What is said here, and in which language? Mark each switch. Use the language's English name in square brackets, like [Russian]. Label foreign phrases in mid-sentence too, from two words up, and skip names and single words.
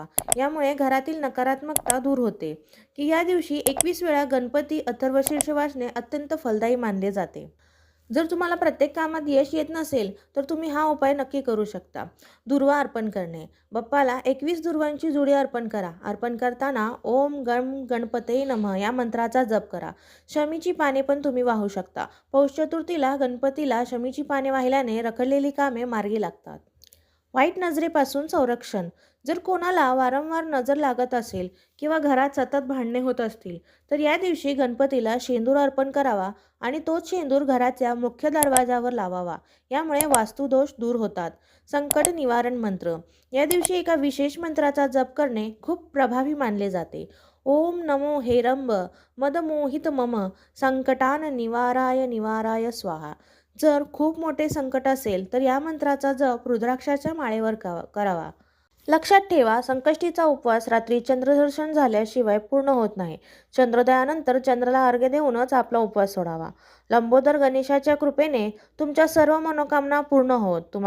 [Marathi] यामुळे घरातील नकारात्मकता दूर होते. की या दिवशी 21 वेळा गणपती अथर्वशीर्ष वाचणे अत्यंत फलदायी मानले जाते. जर तुम्हाला प्रत्येक कामात यश येत नसेल तर तुम्ही हा उपाय नक्की करू शकता. दुर्वा अर्पण करणे. बाप्पाला 21 दुर्वांची जुडी अर्पण करा. अर्पण करताना [Sanskrit] ओम गण गणपते नमः [Marathi] या मंत्राचा जप करा. शमीची पाने पण तुम्ही वाहू शकता. पौष चतुर्थीला गणपतीला शमीची पाने वाहिल्याने रखडलेली कामे मार्गी लागतात. वाईट नजरेपासून संरक्षण. जर कोणाला वारंवार नजर लागत असेल किंवा घरात सतत भांडणे होत असतील तर या दिवशी गणपतीला शेंदूर अर्पण करावा आणि तोच शेंदूर घराच्या मुख्य दरवाजावर लावावा. यामुळे वास्तुदोष दूर होतात. संकट निवारण मंत्र. या दिवशी एका विशेष मंत्राचा जप करणे खूप प्रभावी मानले जाते. [Sanskrit] ओम नमो हेरंब मदमोहित मम संकटान निवाराय निवाराय स्वाहा. [Marathi] जर खूप मोठे संकट असेल तर या मंत्राचा जप रुद्राक्षाच्या माळेवर करावा. लक्षात ठेवा, संकष्टीचा उपवास रात्री चंद्रदर्शन झाल्याशिवाय पूर्ण होत नाही. चंद्रोदयानंतर चंद्राला अर्घ्य देऊनच आपला उपवास सोडावा. लंबोदर गणेशाच्या कृपेने तुमच्या सर्व मनोकामना पूर्ण होत.